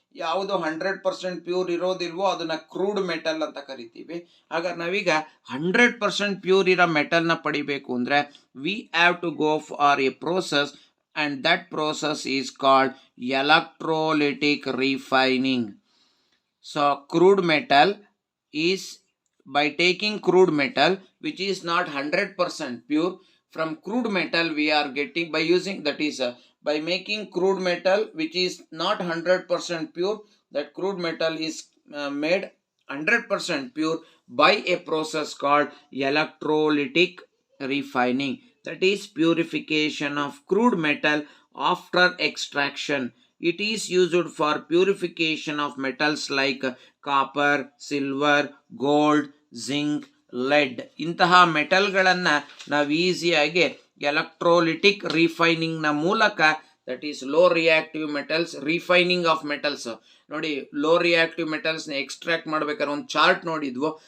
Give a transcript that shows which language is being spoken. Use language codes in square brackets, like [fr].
[kn] ಯಾವುದು 100% ಪ್ಯೂರ್ ಇರೋದಿಲ್ವೋ ಅದನ್ನು crude metal ಅಂತ ಕರಿತೀವಿ. ಹಾಗಾದ್ರೆ ನಾವೀಗ 100% ಪ್ಯೂರ್ ಇರೋ ಮೆಟಲ್ನ ಪಡಿಬೇಕು ಅಂದರೆ [en] We have to go for a process, and that process is called electrolytic refining. So crude metal is, by taking crude metal which is not 100% pure, from crude metal we are getting, by using, that is by making crude metal which is not 100% pure, that crude metal is made 100% pure by a process called electrolytic refining. That is purification of crude metal after extraction. It is used for purification of metals like copper, silver, gold, zinc, lead. [kn] ಇಂತಹ ಮೆಟಲ್ಗಳನ್ನು ನಾವು ಈಸಿಯಾಗಿ electrolytic ರಿಫೈನಿಂಗ್ನ ಮೂಲಕ, [en] That is low reactive metals, refining of metals. [kn] ನೋಡಿ, low reactive ಮೆಟಲ್ಸ್ನ extract ಮಾಡ್ಬೇಕಾದ್ರೆ ಒಂದು chart ನೋಡಿದ್ವು.